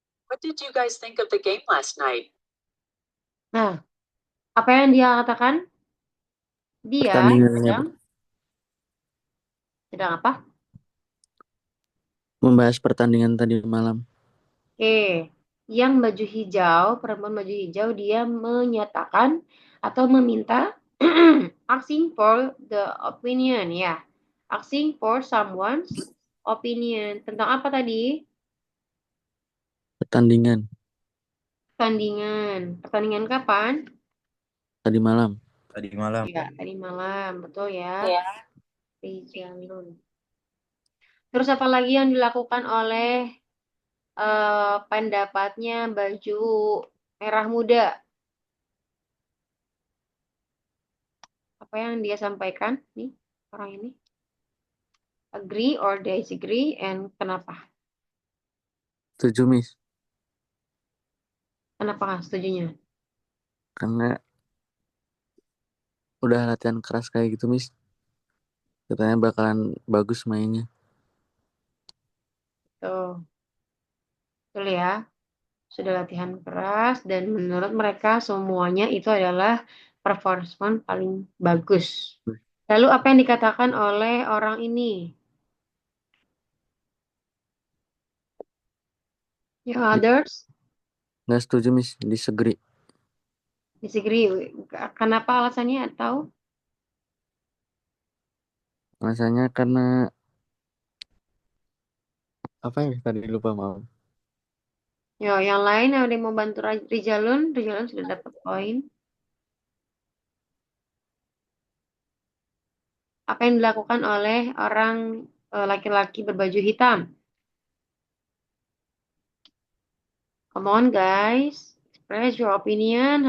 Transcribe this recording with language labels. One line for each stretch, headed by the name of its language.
English: What did you guys think of the game last night?
Indonesian: Nah, apa yang dia katakan? Dia Pertandingannya sedang apa? membahas pertandingan tadi malam. Oke. Yang baju hijau, perempuan baju hijau, dia menyatakan atau meminta
English: asking for the opinion
Indonesian: ya.
English: Asking for someone's opinion.
Indonesian: Tentang apa tadi? Pertandingan Pertandingan. Pertandingan kapan? tadi malam. Ya, tadi malam. Betul ya. Ya. Rijalun. Terus apa lagi yang dilakukan oleh pendapatnya baju merah muda? Apa yang dia sampaikan nih orang ini?
English: Agree or disagree and
Indonesian: kenapa? Setuju, Miss. Kenapa nggak setujunya? Karena udah latihan keras kayak gitu, Miss. Katanya bakalan bagus mainnya. Tuh, betul ya. Sudah latihan keras dan menurut mereka semuanya itu adalah performance paling bagus. Lalu apa yang dikatakan oleh orang ini? Yang
English: others
Indonesian: Nggak setuju, Miss.
English: Disagree. disagree.
Indonesian: Kenapa alasannya atau Rasanya karena apa ya tadi lupa maaf. Yo, yang lain ada yang mau bantu Rijalun? Rijalun sudah dapat poin. Apa yang dilakukan oleh orang laki-laki berbaju hitam?
English: Come on guys, express your opinion.